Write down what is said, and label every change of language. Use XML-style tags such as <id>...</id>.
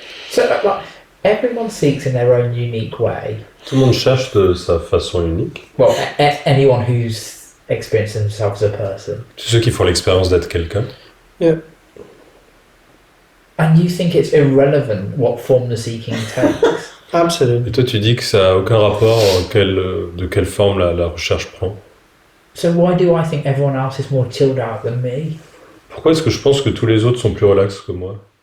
<en>So, like, everyone seeks in their own unique way.</en> <fr>Tout le monde cherche de sa façon unique.</fr> <en>Well, anyone who's experienced themselves as a person.</en> <fr>Tous ceux qui font l'expérience d'être quelqu'un.</fr> <en>Yeah. And you think it's irrelevant what form the seeking takes. Absolutely.</en> <fr>Et toi, tu dis que ça n'a aucun rapport de quelle forme la recherche prend.</fr> <en>So why do I think everyone else is more chilled out than me?</en> <fr>Pourquoi est-ce que je pense que tous les autres sont plus relax que moi?</fr>